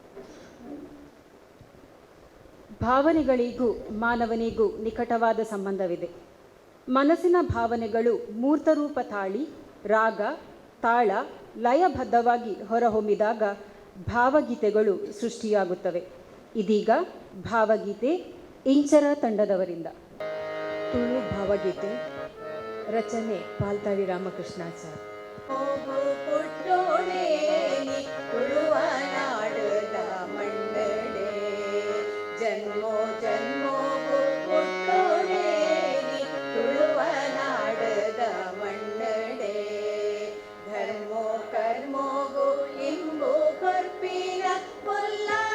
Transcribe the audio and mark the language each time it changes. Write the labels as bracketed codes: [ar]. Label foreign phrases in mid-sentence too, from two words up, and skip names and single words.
[kn] ಭಾವನೆಗಳಿಗೂ ಮಾನವನಿಗೂ ನಿಕಟವಾದ ಸಂಬಂಧವಿದೆ. ಮನಸ್ಸಿನ ಭಾವನೆಗಳು ಮೂರ್ತರೂಪ ತಾಳಿ ರಾಗ ತಾಳ ಲಯಬದ್ಧವಾಗಿ ಹೊರಹೊಮ್ಮಿದಾಗ ಭಾವಗೀತೆಗಳು ಸೃಷ್ಟಿಯಾಗುತ್ತವೆ. ಇದೀಗ ಭಾವಗೀತೆ ಇಂಚರ ತಂಡದವರಿಂದ. ತುಳು ಭಾವಗೀತೆ, ರಚನೆ ಪಾಲ್ತಾಡಿ ರಾಮಕೃಷ್ಣಾಚಾರ್. [tcy] ಜನ್ಮೋ ಜನ್ಮೋ ಪುಟ್ಟೋಡೆ ತುಳುವ ನಾಡದ ಮಣ್ಣಡೆ ಧರ್ಮೋ ಕರ್ಮೋಗು ಇಂಬು ಕೊರ್ಪಿನ ಕೊಲ್ಲ